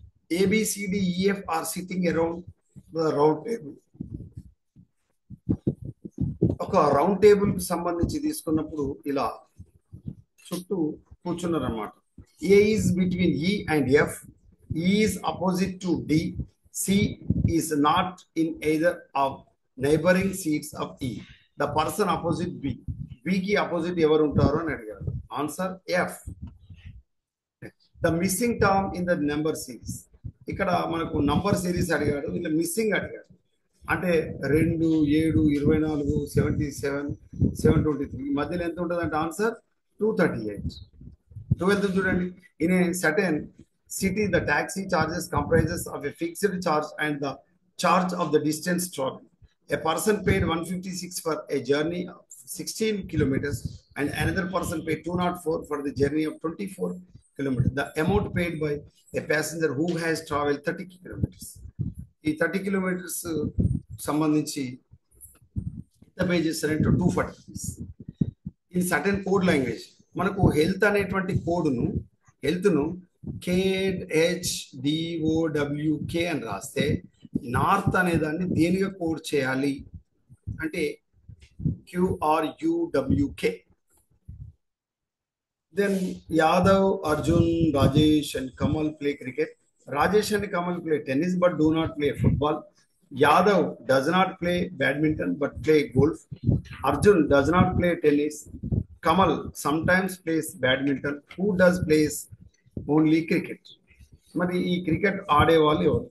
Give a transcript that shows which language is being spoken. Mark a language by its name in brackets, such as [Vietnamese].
[English] A, B, C, D, E, F are sitting around the round table. [Telugu] ఒక round table కి సంబంధించి తీసుకున్నప్పుడు ఇలా చుట్టూ కూర్చున్నారు అన్నమాట. [English] A is between E and F. E is opposite to D. C is not in either of neighboring seats of E. The person opposite B. [Telugu] B కి opposite ఎవరు ఉంటారో అని అడిగారు. Answer F. The missing term in the number series. ఇక్కడ మనకు number series అడిగాడు, ఇలా missing అడిగాడు. అంటే 2, 7, 24, 77, 723 మధ్యలో ఎంత ఉంటుంది అంటే ఆన్సర్ 238. 12 చూడండి. [English] In a certain city, the taxi charges comprises of a fixed charge and the charge of the distance traveled. A person paid 156 for a journey of 16 kilometers and another person paid 204 for the journey of 24 kilometers. The amount paid by a passenger who has traveled 30 kilometers. [Telugu] ఈ 30 kilometers సంబంధించి ఎంత pay చేస్తారంటే 240 rupees. In certain code language మనకు health అనేటువంటి కోడ్ను హెల్త్ను KHDOWK అని రాస్తే north అనే దాన్ని దేనిగా కోడ్ చేయాలి అంటే QRUWK. [English] Then Yadav, Arjun, Rajesh and Kamal play cricket. Rajesh and Kamal play tennis but do not play football. Yadav does not play badminton but play golf. Arjun does not play tennis. Kamal sometimes plays badminton. Who does plays only cricket? [Telugu] మరి ఈ cricket ఆడే వాళ్ళు ఎవరు?